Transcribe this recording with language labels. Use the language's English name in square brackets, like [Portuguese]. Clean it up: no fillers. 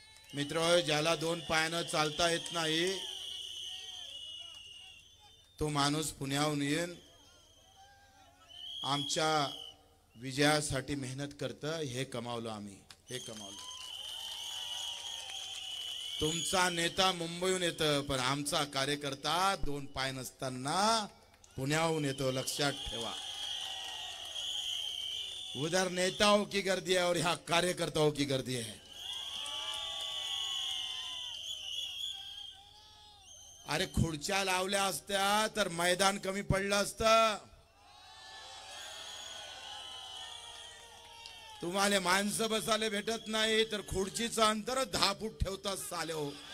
[Marathi] मित्र, ज्याला 2 पायानं चालता येत नाही तो माणूस पुण्याहून येऊन आमच्या विजयासाठी मेहनत करतं, हे कमावलं आम्ही, हे कमावलं। तुमचा नेता मुंबईहून येतो पण आमचा कार्यकर्ता 2 पाय नसताना पुण्याहून येतो, लक्षात ठेवा। [Hindi] उधर नेताओं की गर्दी है और यहाँ कार्यकर्ताओं की गर्दी है। [Marathi] अरे खुर्च्या लावल्या असत्या तर मैदान कमी पडलं असतं। तुम्हाला माणसं बसायला भेटत नाही तर खुर्चीचं अंतर 10 फूट ठेवतात साले हो.